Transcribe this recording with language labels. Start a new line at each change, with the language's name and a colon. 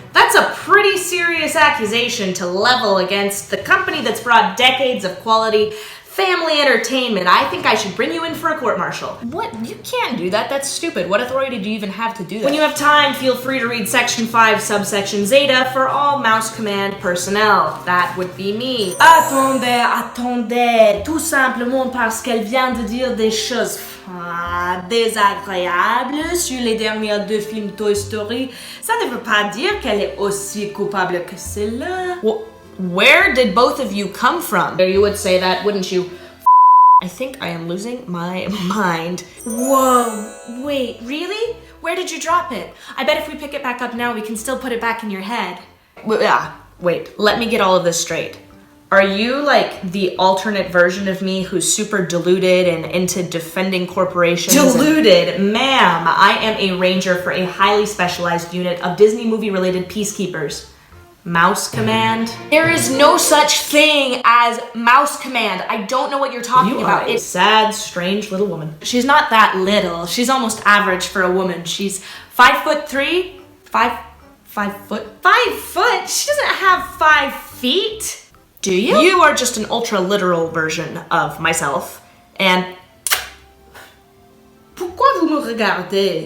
English: That's a pretty serious accusation to level against the company that's brought decades of quality family entertainment. I think I should bring you in for a court-martial. What? You can't do that. That's stupid. What authority do you even have to do that? When you have time, feel free to read Section 5, Subsection Zeta for all Mouse Command personnel. That would be me.
French: Attendez. Tout simplement parce qu'elle vient de dire des choses désagréables sur les derniers deux films Toy Story, ça ne veut pas dire qu'elle est aussi coupable que cela.
English: Where did both of you come from? You would say that, wouldn't you? I think I am losing my mind. Whoa, wait, really? Where did you drop it? I bet if we pick it back up now, we can still put it back in your head. Wait, let me get all of this straight. Are you like the alternate version of me who's super deluded and into defending corporations? Deluded? Ma'am, I am a ranger for a highly specialized unit of Disney movie-related peacekeepers. Mouse Command? There is no such thing as Mouse Command. I don't know what you're talking about. It's a sad, strange little woman. She's not that little. She's almost average for a woman. She's 5'3". 5 foot? 5 foot? She doesn't have 5 feet. Do you? You are just an ultra literal version of myself. And
French: pourquoi vous me regardez?